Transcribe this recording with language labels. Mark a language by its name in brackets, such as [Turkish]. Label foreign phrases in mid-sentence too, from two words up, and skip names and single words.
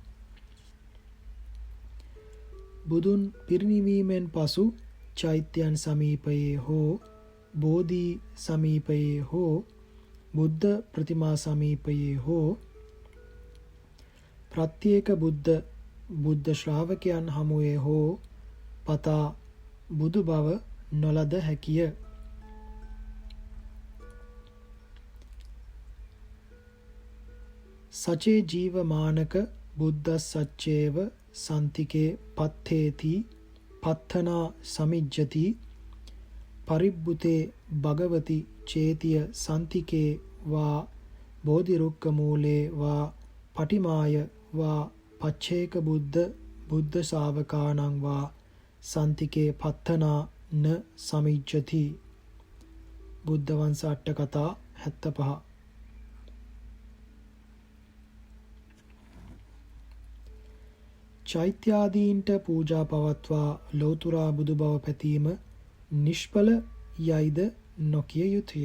[Sinhala] බුදුන් පිරිනිවීමෙන් පසු චෛත්‍යයන් සමීපයේ හෝ බෝධි සමීපයේ හෝ බුද්ධ ප්‍රතිමා සමීපයේ හෝ ප්‍රත්‍යේක බුද්ධ ශ්‍රාවකයන් හමුවේ හෝ පතා බුදු බව නොලද හැකිය. [Pali] සචේ ජීවමානක බුද්දස්සච්චේව සන්තිකේ පත්තේති පත්තනා සමිජ්ජති පරිබ්බුතේ භගවති චේතිය සන්තිකේ වා බෝධිරුක්ක මූලේ වා පටිමාය වා පච්චේක බුද්ධ ශාවකානං වා සන්තිකේ පත්තනා න සමිජ්ජති. [Sinhala] බුද්ධ වංශ අට කතා 75. චෛත්‍යාදීන්ට පූජා පවත්වා ලෞතුරා බුදු බව පැතීම නිෂ්ඵල යයිද නොකිය යුතුය.